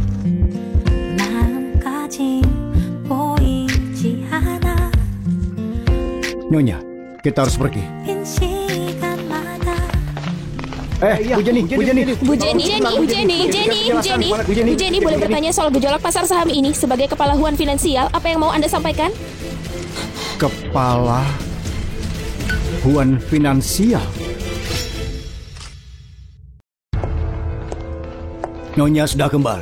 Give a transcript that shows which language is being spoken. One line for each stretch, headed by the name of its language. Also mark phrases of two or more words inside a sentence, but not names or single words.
Korean: 마음까지 보이지 않아
Indonesian: Nyonya, kita harus pergi.
Korean: 빈 시간마다
Indonesian: Bu Jenny, Bu Jenny. Bu Jenny, boleh bertanya soal gejolak pasar saham ini sebagai kepala Huan Finansial, apa yang mau Anda sampaikan? Kepala Huan Finansial. Nyonya sudah kembali.